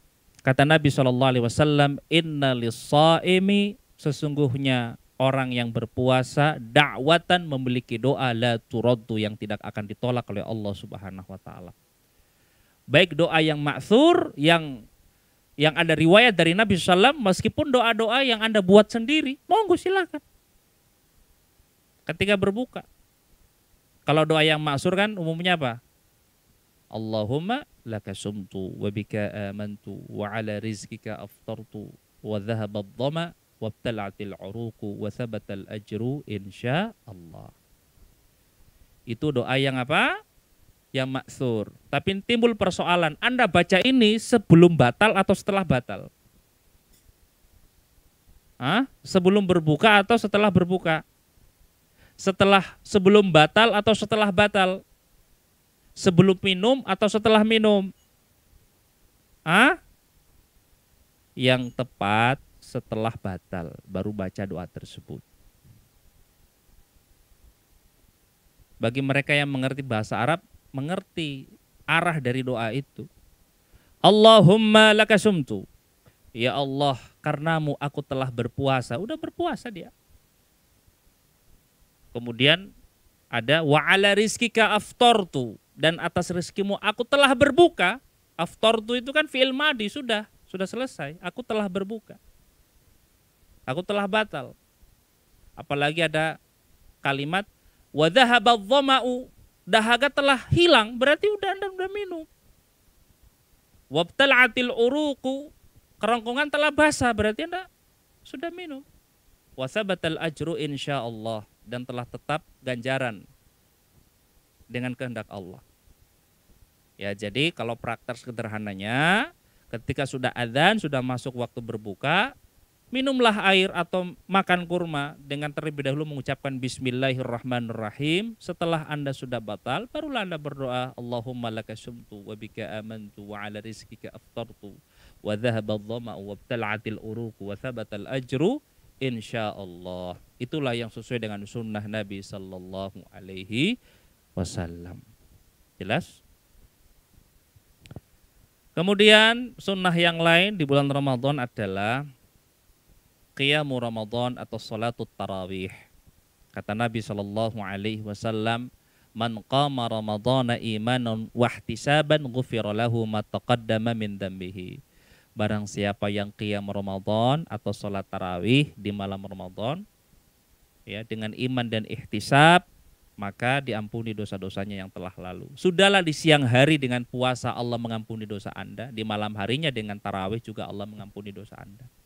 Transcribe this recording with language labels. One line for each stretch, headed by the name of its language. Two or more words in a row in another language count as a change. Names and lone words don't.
Indonesian: Kata Nabi SAW,
Arabic: إن للصائم,
Indonesian: sesungguhnya orang yang berpuasa da'watan, memiliki doa
Arabic: لا ترد,
Indonesian: yang tidak akan ditolak oleh Allah
Arabic: سبحانه وتعالى.
Indonesian: Baik doa yang ma'thur, yang ada riwayat dari Nabi SAW, meskipun doa-doa yang Anda buat sendiri, monggo silakan. Ketika berbuka. Kalau doa yang ma'thur kan umumnya apa?
Arabic: اللهم لك صمت وبك آمنت وعلى رزقك أفطرت وذهب الظمأ وابتلت العروق وثبت الأجر إن شاء الله.
Indonesian: Itu doa yang apa? Yang ma'thur. Tapi timbul persoalan, Anda baca ini sebelum batal atau setelah batal? Sebelum berbuka atau setelah berbuka? Sebelum batal atau setelah batal? Sebelum minum atau setelah minum? Yang tepat setelah batal, baru baca doa tersebut. Bagi mereka yang mengerti bahasa Arab, mengerti arah dari doa itu.
Arabic: اللهم لك صمت.
Indonesian: Ya Allah, karenamu aku telah berpuasa. Udah berpuasa dia. Kemudian ada
Arabic: وعلى رزقك أفطرت,
Indonesian: dan atas rezekimu aku telah berbuka. Aftartu itu kan
Arabic: فعل ماض,
Indonesian: sudah selesai. Aku telah berbuka. Aku telah batal. Apalagi ada kalimat
Arabic: وذهب الظمأ,
Indonesian: dahaga telah hilang, berarti Anda udah minum.
Arabic: وابتلت العروق,
Indonesian: kerongkongan telah basah, berarti Anda sudah minum.
Arabic: وثبت الأجر إن شاء الله,
Indonesian: dan telah tetap ganjaran dengan kehendak Allah. Ya, jadi kalau praktek sederhananya, ketika sudah adzan, sudah masuk waktu berbuka, minumlah air atau makan kurma dengan terlebih dahulu mengucapkan bismillahirrahmanirrahim. Setelah Anda sudah batal, barulah Anda berdoa,
Arabic: اللهم لك صمت وبك آمنت وعلى رزقك أفطرت وذهب الظمأ وابتلت العروق وثبت الأجر إن شاء الله.
Indonesian: Itulah yang sesuai dengan sunnah Nabi
Arabic: صلى الله عليه وسلم.
Indonesian: Jelas? Kemudian sunnah yang lain di bulan Ramadan adalah
Arabic: قيام رمضان
Indonesian: atau
Arabic: صلاة التراويح. Kata Nabi صلى الله عليه وسلم, "من قام رمضان إيمانا واحتسابا غفر له ما تقدم من ذنبه."
Indonesian: Barang siapa yang
Arabic: قيام رمضان
Indonesian: atau salat tarawih di malam Ramadan, ya, dengan iman dan ihtisab, maka diampuni dosa-dosanya yang telah lalu. Sudahlah di siang hari dengan puasa Allah mengampuni dosa Anda, di malam harinya dengan tarawih juga Allah mengampuni dosa Anda.